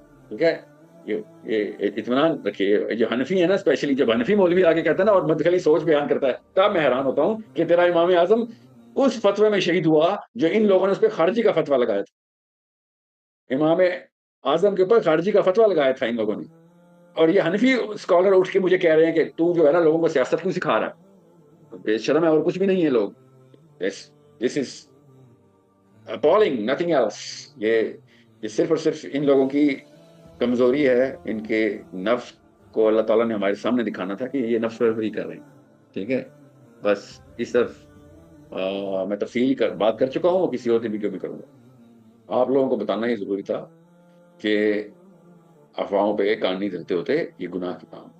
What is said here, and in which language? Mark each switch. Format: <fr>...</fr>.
<ur>ٹھیک ہے, یہ اطمینان رکھیے. جو حنفی ہے نا, اسپیشلی جب حنفی مولوی آگے کہتا ہے نا اور مدخلی سوچ بیان کرتا ہے, تب میں حیران ہوتا ہوں کہ تیرا امام اعظم اس فتوے میں شہید ہوا جو ان لوگوں نے اس پہ خارجی کا فتویٰ لگایا تھا. امام اعظم کے اوپر خارجی کا فتویٰ لگایا تھا ان لوگوں نے. اور یہ حنفی اسکالر اٹھ کے مجھے کہہ رہے ہیں کہ تو جو ہے نا لوگوں کو سیاست کیوں سکھا رہا ہے, بے شرم ہے, اور کچھ بھی نہیں ہے لوگ.</ur> <en>This is appalling, nothing else.</en> <ur>یہ صرف اور صرف ان لوگوں کی کمزوری ہے. ان کے نفس کو اللہ تعالیٰ نے ہمارے سامنے دکھانا تھا کہ یہ نفس پروری کر رہے ہیں. ٹھیک ہے, بس اس طرف میں تفصیل بات کر چکا ہوں, وہ کسی اور ویڈیو میں کروں گا. آپ لوگوں کو بتانا ہی ضروری تھا کہ افواہوں پہ کان نہیں دھرتے ہوتے, یہ گناہ کے کام.</ur>